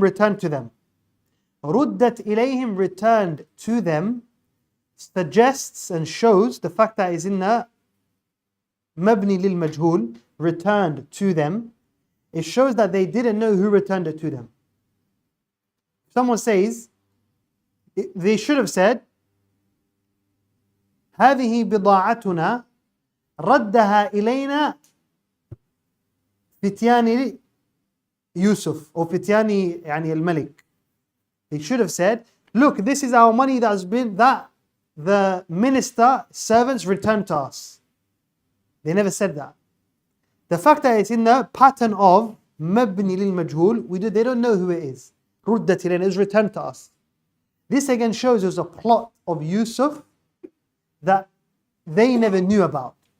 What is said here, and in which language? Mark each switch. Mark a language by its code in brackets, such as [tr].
[en] Returned to them. [ar] رُدَّتْ إِلَيْهِمْ. [en] Returned to them suggests and shows the fact that is in the مبني للمجهول, returned to them. It shows that they didn't know who returned it to them. Someone says, they should have said, [ar] هذه بضاعتنا ردها إلينا فتيان يوسف or فتيان يعني الملك. [en] They should have said, look, this is our money that the minister servants returned to us. They never said that. The fact that it's in the pattern of مبني للمجهول, they don't know who it is. [ar] ردت إلينا, [en] it was returned to us. This again shows there's a plot of Yusuf that they never knew about.